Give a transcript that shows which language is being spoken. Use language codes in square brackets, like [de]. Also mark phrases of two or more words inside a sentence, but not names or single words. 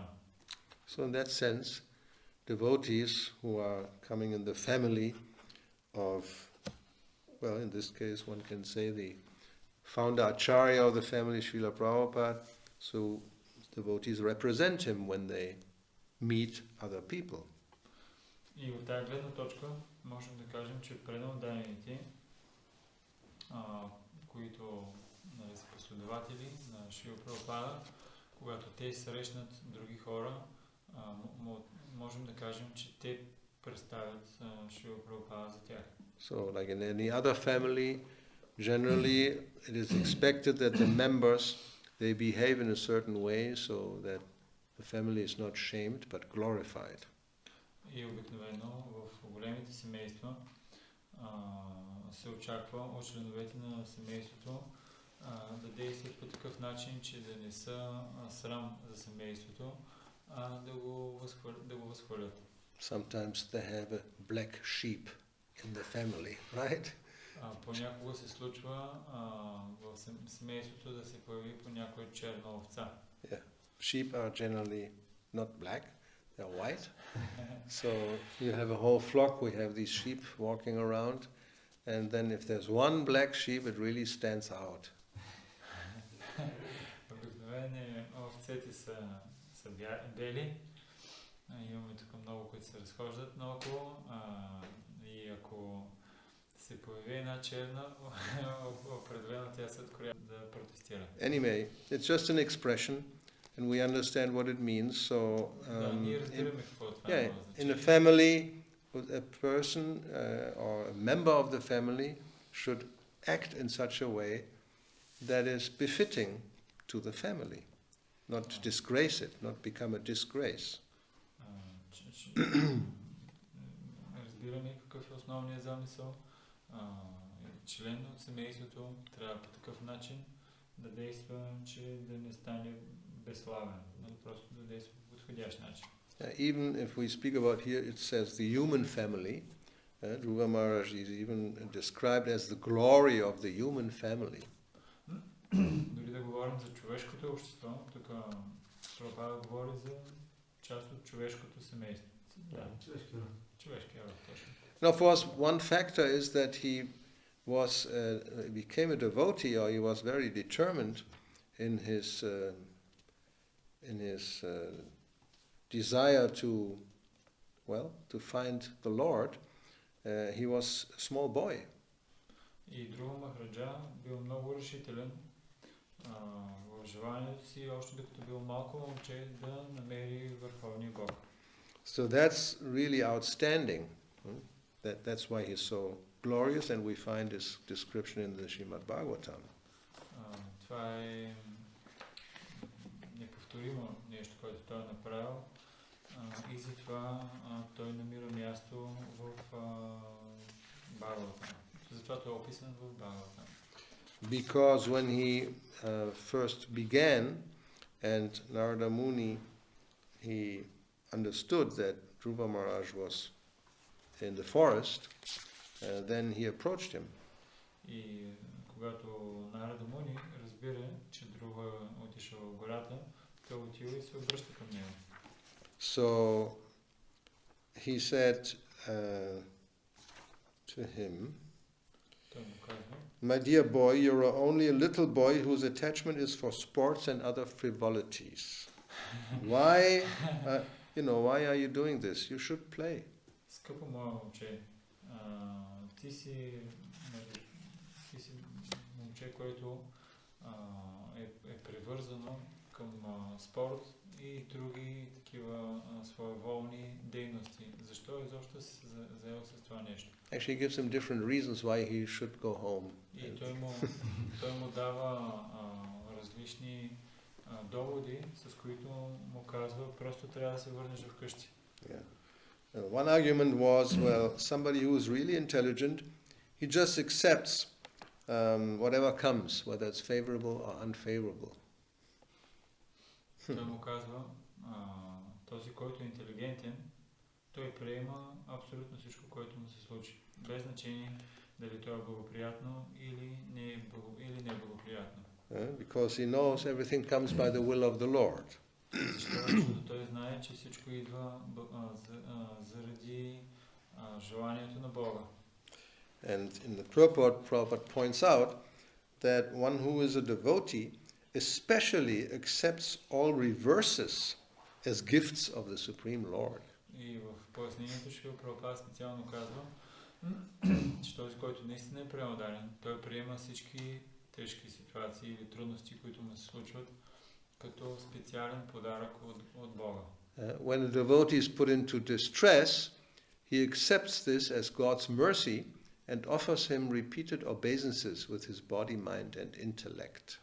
[en] So in that sense, devotees who are coming in the family of, well, in this case one can say the founder Acharya of the family, Srila Prabhupada, so devotees represent him when they meet other people. [bg] И от тази гледна точка можем да кажем, че преданодайните, които са последователи на Шрила Прабхупада, когато те срещнат други хора, можем да кажем, че те представят Шрила Прабхупада за тях. [en] So, like in any other family, generally it is expected that the members, they behave in a certain way so that the family is not shamed but glorified. [bg] И обикновено в големите семейства се очаква от членовете на семейството да действат по такъв начин, че да не са срам за семейството, да го възхвалят. [en] Sometimes they have a black sheep in the family, right? [bg] Понякога се случва в семейството да се появи по някоя черна овца. [en] Yeah. Sheep are generally not black, they're white. So you have a whole flock, we have these sheep walking around, and then if there's one black sheep, it really stands out. [bg] Обикновено овцете са бели. Имаме тук много, които се разхождат наоколо. И ако се появи една черна, определено тя се откроява да протестира. [en] Anyway, it's just an expression, and we understand what it means. So, in a family, a person or a member of the family should act in such a way that is befitting to the family, not disgrace it, not become a disgrace. [bg] Разбираме какъв е основният замисъл. Член от семейството трябва по такъв начин да действа, че да не стане безславен, просто да действа по подходящ начин. [en] Even if we speak about here, it says the human family. Dhruva Maharaj is even described as the glory of the human family. [bg] Дори да говорим за човешкото общество, тук Прабхупада говори за част от човешкото семейство. Да, човешкия род, точно. [en] Now, of course, one factor is that he became a devotee, or he was very determined in his desire to find the Lord. He was a small boy. [bg] И Друва Махараджа бил много решителен в желанието си, още докато бил малко момче, да намери върховния Бог. [en] So that's really outstanding. That's why he's so glorious, and we find this description in the Srimad Bhagavatam. [bg] Това е неповторимо нещо, което той е направил, и затова той намира място в Бхагаватам. Затова той е описан в Бхагаватам. [en] Because when he first began, and Narada Muni, he understood that Dhruva Maharaj was in the forest, then he approached him. [bg] И когато Нарада Муни разбира, че Друва отишъл в гората, той отива и се обръща към него. So he said to him, той му казва: [en] "My dear boy, you're only a little boy whose attachment is for sports and other frivolities. Why are you doing this? You should play." [bg] Скъпо мое момче, ти си момче, което е привързано към спорт и други такива своеволни дейности. Защо изобщо се заел с това нещо? [en] Actually, gives him different reasons why he should go home. [bg] И той му дава различни доводи, с които му казва, просто трябва да се върнеш вкъщи. [en] Yeah. One argument was, well, somebody who is really intelligent, he just accepts whatever comes, whether it's favorable or unfavorable. [bg] Той му казва, този, който е интелигентен, той приема абсолютно всичко, което му се случи. Без значение дали то е благоприятно или не е благоприятно. [en] Because he knows everything comes by the will of the Lord. [bg] Защото той знае, че всичко идва заради желанието на Бога. [en] And in the Prabhupada points out that one who is a devotee especially accepts all reverses as gifts of the Supreme Lord. [bg] И в пояснението Шрила Прабхупада специално казва, че този, който наистина е преударен, той приема всички тежки ситуации или трудности, които му се случват, като специален подарък от Бога. [en] When a devotee is put into distress, he accepts this as God's mercy and offers him repeated obeisances with his body, mind and intellect.